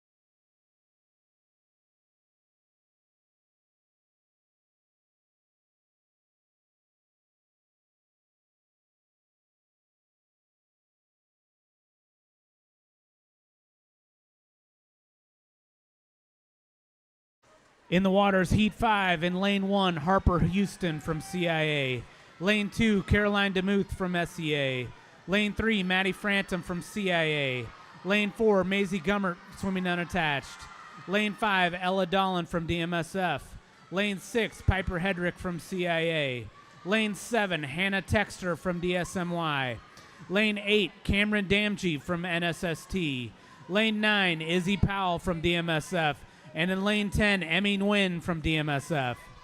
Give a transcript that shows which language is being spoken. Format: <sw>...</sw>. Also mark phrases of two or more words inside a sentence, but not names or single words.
<en>In the waters, Heat 5 in Lane 1, Harper Houston from CIA. Lane 2, Caroline DeMuth from SEA. Lane 3, Maddie Frantum from CIA. Lane 4, Maisie Gummert swimming unattached. Lane 5, Ella Dolan from DMSF. Lane 6, Piper Hedrick from CIA. Lane 7, Hannah Texter from DSMY. Lane 8, Cameron Damgee from NSST. Lane 9, Izzy Powell from DMSF. And in Lane 10, Emmy Nguyen from DMSF.</en>